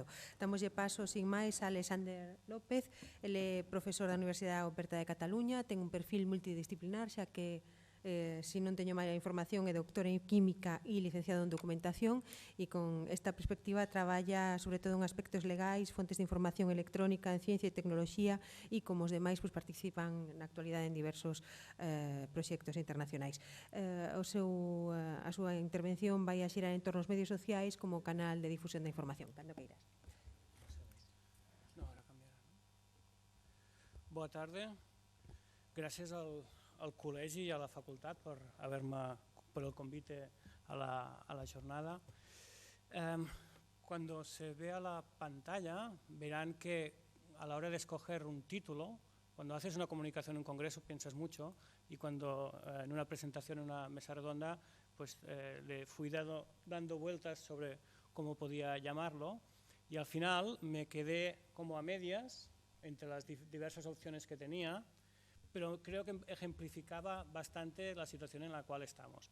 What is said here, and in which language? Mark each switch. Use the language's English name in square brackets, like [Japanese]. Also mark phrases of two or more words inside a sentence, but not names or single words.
[Galician] Damoslle paso, sin máis, a Alexander López. Ele é profesor da Universidade Aberta de Cataluña, ten un perfil multidisciplinar, xa que se non teño mala información, é doctor en Química e licenciado en Documentación, e con esta perspectiva traballa sobre todo en aspectos legais, fontes de información electrónica en ciencia e tecnoloxía, e como os demais participan na actualidade en diversos proxectos internacionais. A súa intervención vai a xirar en torno aos medios sociais como canal de difusión da información. Cando queiras. Boa tarde. [Catalan] Gràcies al col·legi i a la facultat per el convite a la jornada. [Spanish] Cuando se vea la pantalla verán que a la hora de escoger un título, cuando haces una comunicación en un congreso piensas mucho y cuando en una presentación en una mesa redonda pues le fui dando vueltas sobre cómo podía llamarlo y al final me quedé como a medias entre las diversas opciones que tenía, pero creo que ejemplificaba bastante la situación en la cual estamos.